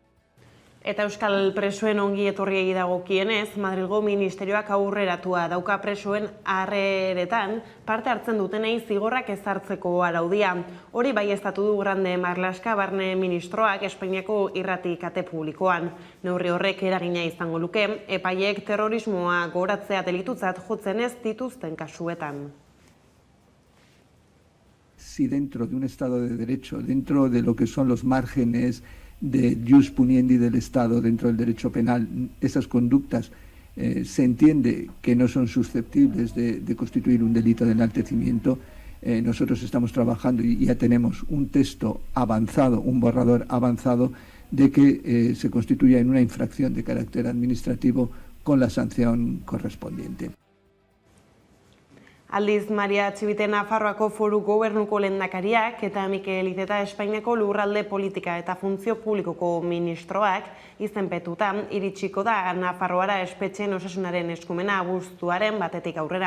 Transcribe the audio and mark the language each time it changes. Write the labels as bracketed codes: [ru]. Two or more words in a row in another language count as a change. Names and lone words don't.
[eu] Eta Euskal presoen ongi etorriei dagokienez, Madrilgo ministerioak aurreratua dauka presoen harreretan parte hartzen dutenei zigorrak ezartzeko araudia. Hori baieztatu du Grande Marlaska barne ministroak Espainiako irrati kate publikoan. Neurri horrek eragina izango luke, epaiek terrorismoa goratzea delitutzat jotzen ez dituzten kasuetan. [es] Si dentro de un Estado de Derecho, dentro de lo que son los márgenes de [la] jus puniendi [es] del Estado dentro del derecho penal, esas conductas se entiende que no son susceptibles de constituir un delito de enaltecimiento. Nosotros estamos trabajando y ya tenemos un texto avanzado, un borrador avanzado de que se constituya en una infracción de carácter administrativo con la sanción correspondiente. [eu] Aldiz, Maria Txibite Nafarroako Foru Gobernuko lehendakariak eta Mikel Iceta Espainiako lurralde politika eta funtzio publikoko ministroak izenpetuta iritsiko da Nafarroara espetxeen osasunaren eskumena abuztuaren batetik aurrera.